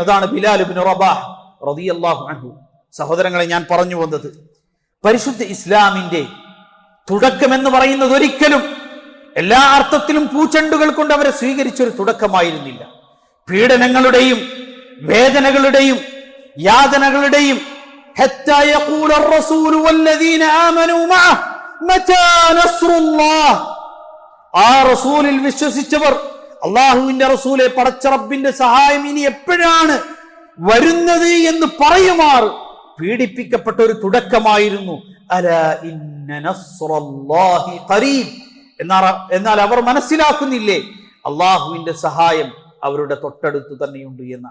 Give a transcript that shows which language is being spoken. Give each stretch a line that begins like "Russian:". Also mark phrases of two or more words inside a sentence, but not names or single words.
Malayalam: അതാണ് ബിലാൽ ഇബ്നു റബാഹ്
Arabic: رضي الله عنه.
Malayalam: സഹോദരങ്ങളെ, ഞാൻ പറഞ്ഞു വന്നത് പരിശുദ്ധ ഇസ്ലാമിന്റെ തുടക്കം എന്ന് പറയുന്നത് ഒരിക്കലും എല്ലാ അർത്ഥത്തിലും പൂച്ചെണ്ടുകൾ കൊണ്ട് അവരെ സ്വീകരിച്ചൊരു തുടക്കമായിരുന്നില്ല. പീഡനങ്ങളുടെയും വേദനകളുടെയും യാതനകളുടെയും
Arabic: حتى يقول الرسول والذين آمنوا معه متى نصر الله.
Malayalam: ആ റസൂലിൽ വിശ്വസിച്ചവർ, അല്ലാഹുവിന്റെ റസൂലെ, പടച്ച റബ്ബിന്റെ സഹായം ഇനി എപ്പോഴാണ് വരുന്നത് എന്ന് പറയുമാർ പീഡിപ്പിക്കപ്പെട്ട ഒരു തുടക്കമായിരുന്നു.
Arabic: ألا إن نصر الله قريب.
Malayalam: എന്നാൽ അവർ മനസ്സിലാക്കുന്നില്ലേ അള്ളാഹുവിന്റെ സഹായം അവരുടെ തൊട്ടടുത്ത് തന്നെയുണ്ട് എന്ന്.